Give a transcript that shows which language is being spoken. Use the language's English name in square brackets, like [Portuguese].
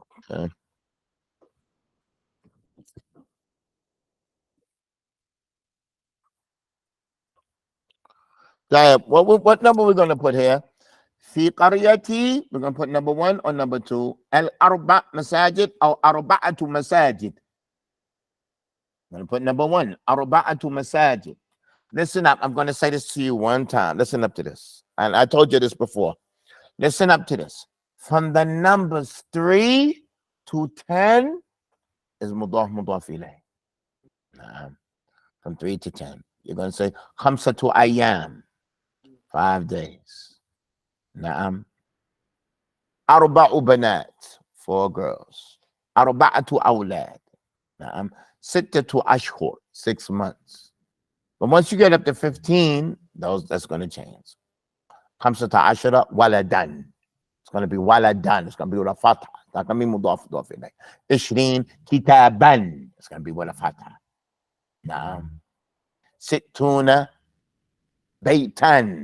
[English] Okay. What number are we going to put here? [Arabic] في قريتي, [English] we're going to put number 1 or number 2. [Arabic] الأربع مساجد أو أربعة مساجد. [English] I'm going to put number 1, [Arabic] أربعة مساجد. [English] Listen up. I'm going to say this to you one time. Listen up to this. And I told you this before. Listen up to this. From the numbers 3 to 10 is مضاف مضاف إليه. From 3 to 10. You're going to say [Arabic] خمسة أيام, [English] 5 days. [Arabic] نعم. أربع بنات, [English] 4 girls. [Arabic] أربعة أولاد. نعم. ستة أشهر, [English] 6 months. But once you get up to 15, that's going to change. [Arabic] خمسة عشر ولدا. [English] It's going to be ولدان. It's going to be with a fatha. It's not going to be مضاف مضاف إليه. [Arabic] 20 كتابا. [English] It's going to be with a fatha. [Arabic] نعم. 60 بيتا.